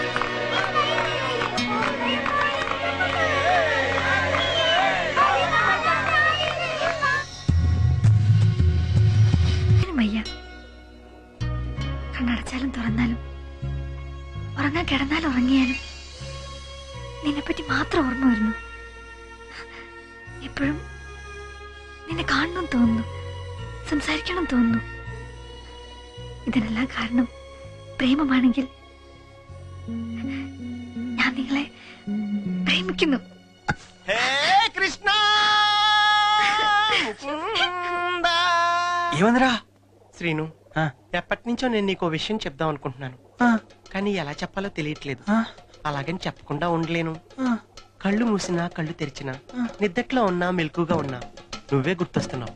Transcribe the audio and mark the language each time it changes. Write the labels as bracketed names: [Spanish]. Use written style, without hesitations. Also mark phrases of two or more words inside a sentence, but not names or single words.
[Malayalam] വയ്യ കണ്ണടച്ചാലും തുറന്നാലും ഉറങ്ങാൻ കിടന്നാലും ഉറങ്ങിയാലും നിന്നെപ്പറ്റി മാത്രം ഓർമ്മ വരുന്നു. എപ്പോഴും നിന്നെ കാണണം തോന്നുന്നു, സംസാരിക്കണം തോന്നുന്നു. ഇതിനെല്ലാം കാരണം പ്രേമമാണെങ്കിൽ ഞാൻ നിങ്ങളെ പ്രേമിക്കുന്നു. [Telugu] హే కృష్ణ! ముకుందా! ఏమందిరా? శ్రీను, ఆ, ఎప్పటి నుంచో నేను నీకు విషయం చెప్దాం అనుకుంటున్నాను, ఆ, కానీ ఎలా చెప్పాలో తెలియట్లేదు. ఆ, అలాగని చెప్పకుండా ఉండలేను. ఆ. కళ్ళు మూసినా కళ్ళు తెరిచినా, నిద్దట్లో ఉన్నా మెలకుగా ఉన్నా నువ్వే గుర్తొస్తున్నావు.